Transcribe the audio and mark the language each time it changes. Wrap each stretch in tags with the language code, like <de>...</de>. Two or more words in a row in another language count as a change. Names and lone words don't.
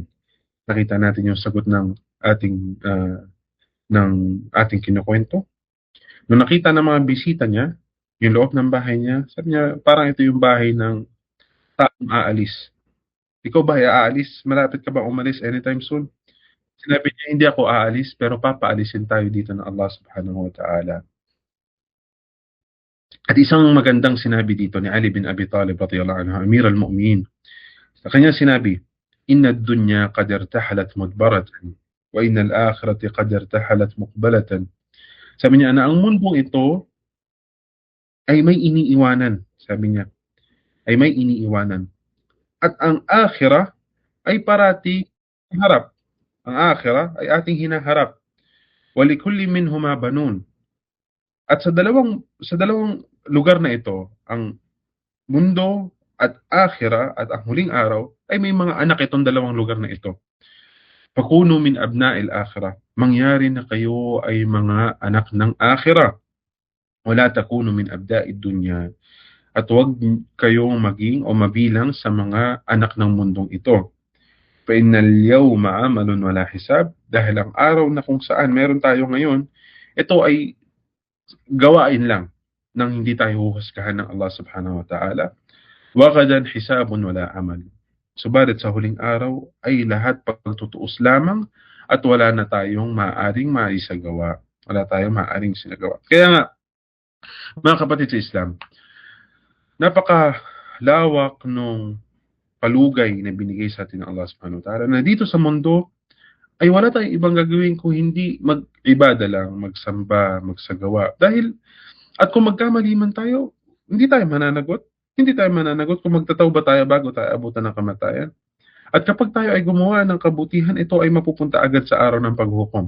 <tl>Nakita natin yung sagot ng ating kinukwento. Nung nakita ng mga bisita niya, yung loob ng bahay niya, sabi niya, parang ito yung bahay ng taong aalis. Ikaw ba ay aalis? Malapit ka ba umalis</tl> <en>anytime soon?</en> <tl>Sinabi niya, hindi ako aalis, pero papaalisin tayo dito ng Allah</tl> <ar>سبحانه وتعالى.</ar> <tl>At isang magandang sinabi dito ni Ali bin Abi Talib</tl> <ar>رضي الله عنه أمير المؤمنين.</ar> <tl>Sa kanya sinabi,</tl> <ar>إن الدنيا قد ارتحلت مدبرة وإن الآخرة قد ارتحلت مقبلة.</ar> <tl>Sabi niya na ang mundong ito ay may iniiwanan. Sabi niya, ay may iniiwanan. At ang akhirah ay parati harap. Ang akhirah ay ating hinaharap.</tl> <ar>ولكل منهما بنون.</ar> <tl>At sa dalawang lugar na ito, ang mundo at akhirah at ang huling araw, ay may mga anak itong dalawang lugar na ito.</tl> <ar>فكونوا من أبناء الآخرة.</ar> <tl>Mangyari na kayo ay mga anak ng akhirah.</tl> <ar>ولا تكونوا من أبناء الدنيا.</ar> <tl>At huwag kayong maging o mabilang sa mga anak ng mundong ito.</tl> <ar>فإن اليوم عمل ولا حساب.</ar> <tl>Dahil ang araw na kung saan meron tayo ngayon, ito ay gawain lang nang hindi tayo huhusgahan ng Allah</tl> <ar>سبحانه وتعالى. وغدا حساب ولا عمل.</ar> <tl>Subalit sa huling araw ay lahat pagtutuos lamang at wala na tayong maaaring maisagawa. Wala tayong maaaring sinagawa. Kaya nga, mga kapatid sa Islam, napakalawak nung palugay na binigay sa atin ng Allah</tl> <ar>سبحانه وتعالى</ar> <tl>na dito sa mundo ay wala tayong ibang gagawin kung hindi mag-ibada lang, magsamba, magsagawa. At kung magkamali man tayo, hindi tayo mananagot. Hindi tayo mananagot kung magtatawba tayo bago tayo abutan ng kamatayan. At kapag tayo ay gumawa ng kabutihan, ito ay mapupunta agad sa araw ng paghukom.</tl>